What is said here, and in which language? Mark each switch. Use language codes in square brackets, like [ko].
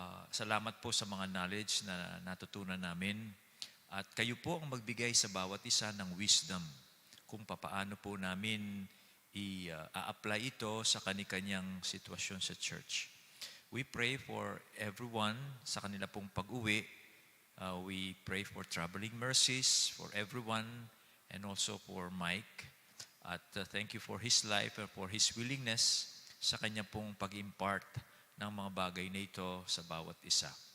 [tl] Salamat po sa mga knowledge na natutunan namin, at kayo po ang magbigay sa bawat isa ng wisdom kung papaano po namin i-apply ito sa kani-kanyang sitwasyon sa church. [en] We pray for everyone [tl] sa kanila pong pag-uwi. [en] We pray for traveling mercies for everyone and also for Mike. [tl] At [en] thank you for his life and for his willingness [tl] sa kanya pong pag-impart ng mga bagay na ito sa bawat isa.